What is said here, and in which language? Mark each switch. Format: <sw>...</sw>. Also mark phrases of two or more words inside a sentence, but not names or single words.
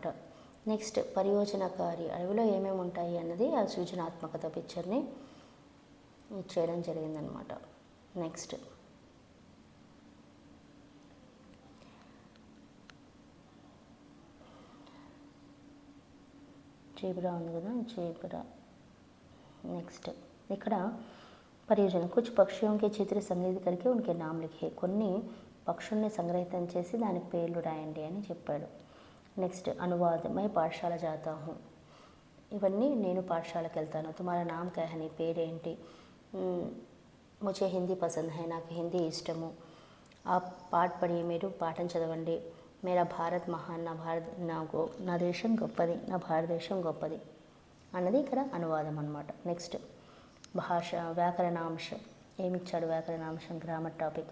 <te>నెక్స్ట్ పరియోజనకారి, అడవిలో ఏమేమి ఉంటాయి అన్నది ఆ సృజనాత్మకత పిక్చర్ని చేయడం జరిగిందనమాట. నెక్స్ట్ జేబ్రా ఉంది కదా, జేబ్రా. నెక్స్ట్ ఇక్కడ పరియోజన</te> <hi>कुछ पक्षियों के चित्र संग्रहित करके उनके नाम लिखे.</hi> <te>కొన్ని పక్షుల్ని సంగ్రహితం చేసి దానికి పేర్లు రాయండి అని చెప్పాడు. నెక్స్ట్ అనువాదం,</te> <hi>मैं पाठशाला जाता हूँ.</hi> <te>ఇవన్నీ నేను పాఠశాలకు వెళ్తాను.</te> <hi>तुम्हारा नाम क्या है,</hi> <te>నీ పేరేంటి.</te> <hi>मुझे हिंदी पसंद है,</hi> <te>నాకు హిందీ ఇష్టము.</te> <hi>आ पाठ पढ़ी,</hi> <te>మీరు పాఠం చదవండి.</te> <hi>मेरा भारत महान,</hi> <te>నా దేశం గొప్పది, నా భారతదేశం గొప్పది అన్నది ఇక్కడ అనువాదం అన్నమాట. నెక్స్ట్ భాష, వ్యాకరణాంశం. ఏమిచ్చాడు వ్యాకరణాంశం,</te> <en>grammar topic.</en>